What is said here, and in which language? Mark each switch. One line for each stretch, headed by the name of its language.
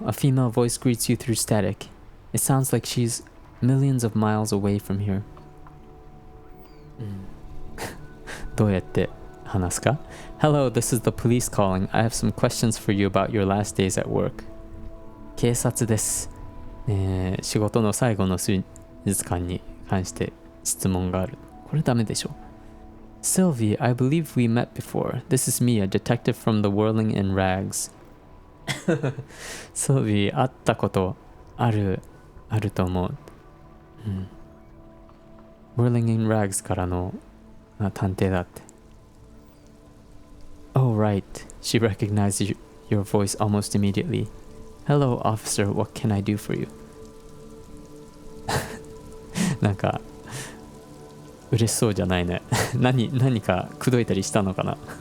English: A female voice greets you through static. It sounds like she's millions of miles away from here.
Japanese: どうやって話すか？
English: Hello, this is the police calling. I have some questions for you about your last days at work.
Japanese: 警察です。仕事の最後の数日間に関して質問がある。これダメでしょ。
English: Sylvie, I believe we met before. This is me, a detective from the Whirling in Rags.
Japanese: Sylvie, 会ったことあると思う。 Whirling in Rags からの探偵だって。
English: Oh, right. She recognized your voice almost immediately. Hello, officer. What can I do for you?
Japanese: なんか嬉しそうじゃないね。何か口説いたりしたのかな。